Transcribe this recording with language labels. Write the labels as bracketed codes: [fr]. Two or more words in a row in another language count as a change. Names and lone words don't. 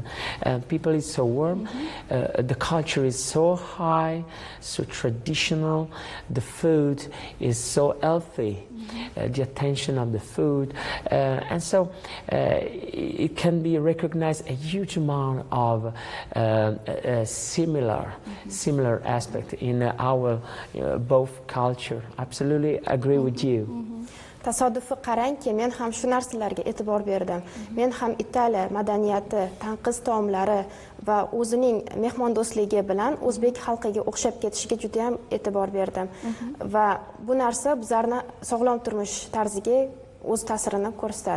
[en] People is so warm, the culture is so high, so traditional, the food is so healthy, the attention of the food, and so it can be recognized a huge amount of similar aspect in our both culture. Absolutely agree with you. [uz] Tasodifi qarangki, men ham shu narsalarga e'tibor berdim. Men ham Italiya madaniyati, tanqis taomlari va o'zining mehmondo'stligi bilan o'zbek xalqiga o'xshab ketishiga juda ham e'tibor berdim. Va bu narsa bizlarni sog'lom turmush tarziga o'z ta'sirini ko'rsatadi.